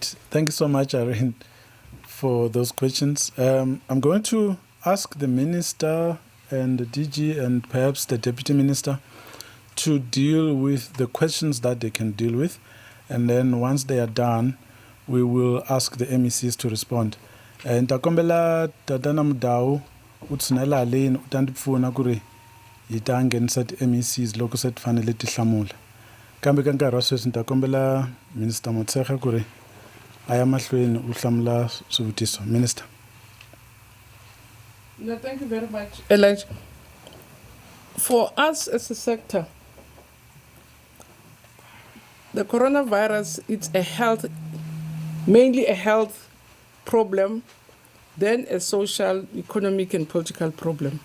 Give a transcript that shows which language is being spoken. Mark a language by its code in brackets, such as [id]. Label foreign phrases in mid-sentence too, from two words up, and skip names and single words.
[en] Thank you so much, Irene, for those questions. I'm going to ask the Minister and the DG and perhaps the Deputy Minister to deal with the questions that they can deal with. And then once they are done, we will ask the MECs to respond. [ts] Ntakombela tatana mdau utsinela lane utandipfuna kuri yitangenisa MECs loko se tifanele ti hlamula. Kambe ka nkarhi wa sweswi ntakombela Minister Motshekga kuri aya mahlweni u hlamula swivutiso. [en] Minister. No, thank you very much, Elijah. For us as a sector, the coronavirus, it's mainly a health problem, then a social, economic, and political problem.